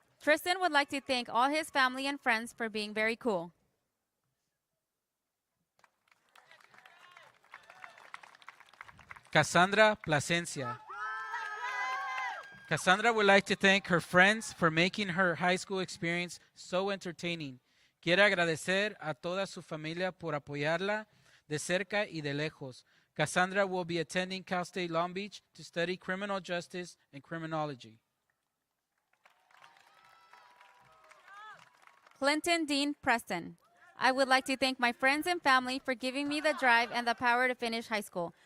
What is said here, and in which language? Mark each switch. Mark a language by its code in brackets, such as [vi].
[en] Tristan would like to thank all his family and friends for being very cool. Cassandra Plasencia. Cassandra would like to thank her friends for making her high school experience so entertaining. [es] Quiere agradecer a toda su familia por apoyarla de cerca y de lejos. [en] Cassandra will be attending Cal State Long Beach to study criminal justice and criminology. Clinton Dean Preston. I would like to thank my friends and family for giving me the drive and the power to finish high school.